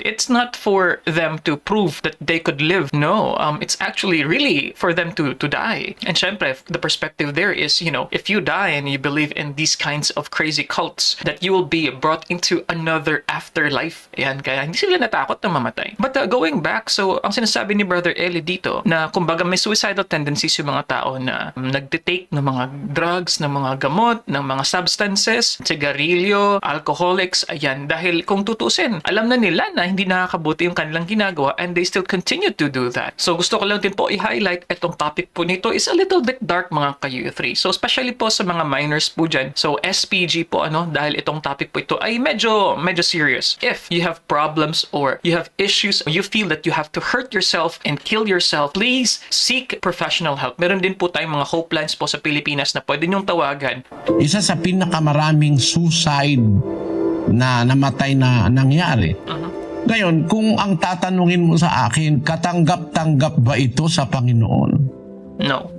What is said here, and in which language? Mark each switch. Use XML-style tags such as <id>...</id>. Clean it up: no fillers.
<en>It's not for them to prove that they could live. No. It's actually really for them to die. And syempre, the perspective there is, if you die and you believe in these kinds of crazy cults, that you will be brought into another afterlife.</en> <tl>Ayan. Kaya hindi sila natakot na mamatay. But going back, so ang sinasabi ni Brother Eli dito na kumbaga may suicidal tendencies yung mga tao na nagtitake ng mga drugs, ng mga gamot, ng mga substances, sigarilyo, alcoholics, ayan. Dahil kung tutusin, alam na nila na hindi nakakabuti yung kanilang ginagawa</tl> <en>and they still continue to do that.</en> <tl>So gusto ko lang din po i-highlight itong topic po nito</tl> <en>is a little bit dark</en> <tl>mga ka-U3. So especially po sa mga minors po dyan. So SPG po dahil itong topic po ito ay medyo serious.</tl> <en>If you have problems or you have issues, you feel that you have to hurt yourself and kill yourself, please seek professional help.</en> <tl>Meron din po tayong mga hope lines po sa Pilipinas na pwede niyong tawagan. Isa sa pinakamaraming suicide na namatay na nangyari. Ngayon, kung ang tatanungin mo sa akin, katanggap-tanggap ba ito sa Panginoon?</tl> <en>No.</en>